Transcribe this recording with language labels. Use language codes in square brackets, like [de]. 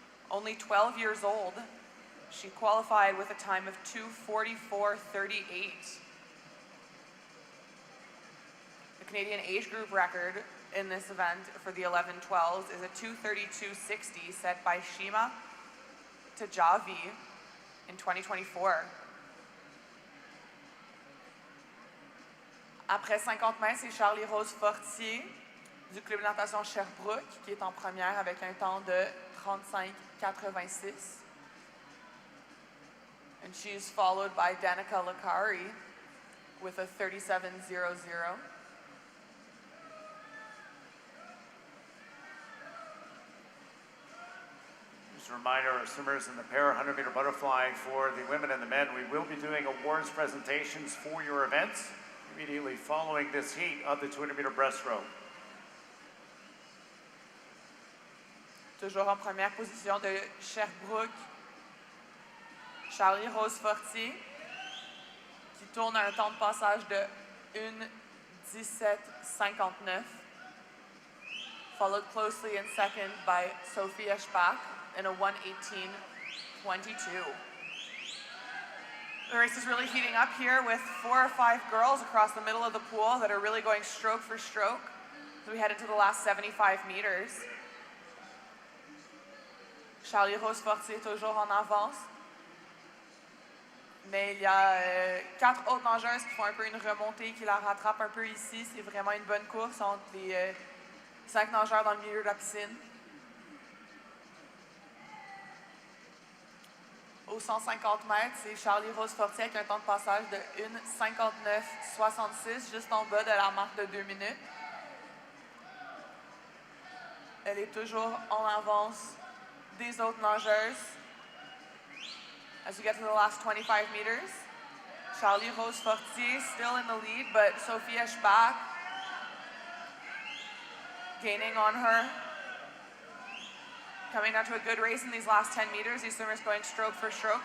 [en] Only 12 years old. She qualified with a time of 2:44.38. The Canadian age group record in this event for the 11-12s is a 2:32.60 set by Shima Tajavi in 2024. [fr] Après 50 mètres, c'est Charlie-Rose Fortier du Club de natation Sherbrooke qui est en première avec un temps de 35.86. [en] And she's followed by Danica Lakari with a 37.00. Just a reminder, our swimmers in the para 100 meter butterfly for the women and the men, we will be doing awards presentations for your events immediately following this heat of the 200 meter breaststroke. [fr] Toujours en première position de Sherbrooke, Charlie-Rose Fortier, qui tourne à un temps de passage de 1:17.59. [en] Followed closely in second by Sophia Spack in a 1:18.22. The race is really heating up here with 4 or 5 girls across the middle of the pool that are really going stroke for stroke as we head into the last 75 meters. [fr] Charlie-Rose Fortier toujours en avance. Mais il y a 4 autres nageuses qui font un peu une remontée, qui la rattrapent un peu ici. C'est vraiment une bonne course entre les 5 nageurs dans le milieu de la piscine. Au 150 mètres, c'est Charlie-Rose Fortier avec un temps de passage de 1:59.66, juste en bas de la marque de 2 minutes. Elle est toujours en avance des autres nageuses. [en] As we get to the last 25 meters, Charlie-Rose Fortier still in the lead, but Sophia Spack gaining on her. Coming down to a good race in these last 10 meters. These swimmers going stroke for stroke.